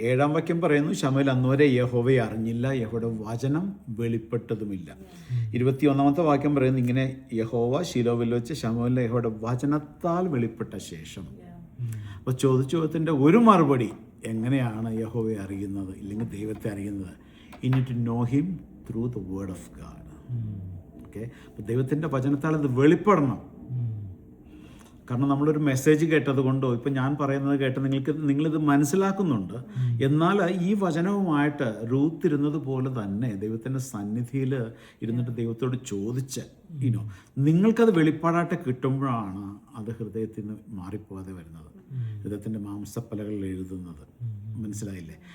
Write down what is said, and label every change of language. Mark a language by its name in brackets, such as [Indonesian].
[Malayalam] 7-ാം വാക്യം പറയുന്നു, ശമൂവേൽ അന്നുവരെ യഹോവയെ അറിഞ്ഞില്ല, യഹോവയുടെ വചനം വെളിപ്പെട്ടതുമില്ല. 21-ാമത്തെ വാക്യം പറയുന്നു, ഇങ്ങനെ യഹോവ ശിലോവിൽ വെച്ച് ശമൂവേലിന് യഹോവയുടെ വചനത്താൽ വെളിപ്പെട്ട ശേഷം. അപ്പോൾ ചോദ്യത്തിൻ്റെ ഒരു മറുപടി, എങ്ങനെയാണ് യഹോവയെ അറിയുന്നത്, ഇല്ലെങ്കിൽ ദൈവത്തെ അറിയുന്നത്? [English] You need to know him through the word of God. [Malayalam] Okay, അപ്പോൾ ദൈവത്തിൻ്റെ വചനത്താൽ ഇത് വെളിപ്പെടണം. കാരണം നമ്മളൊരു മെസ്സേജ് കേട്ടത് കൊണ്ടോ ഇപ്പം ഞാൻ പറയുന്നത് കേട്ട് നിങ്ങളിത് മനസ്സിലാക്കുന്നുണ്ട്. എന്നാൽ ഈ വചനവുമായിട്ട് റൂത്ത് ഇരുന്നത് പോലെ തന്നെ ദൈവത്തിൻ്റെ സന്നിധിയിൽ ഇരുന്നിട്ട് ദൈവത്തോട് ചോദിച്ച് നിങ്ങൾക്കത് വെളിപ്പാടായിട്ട് കിട്ടുമ്പോഴാണ് അത് ഹൃദയത്തിൽ നിന്ന് മാറിപ്പോകാതെ വരുന്നത്, ഹൃദയത്തിൻ്റെ മാംസപ്പലകളിൽ എഴുതുന്നത്. മനസ്സിലായില്ലേ?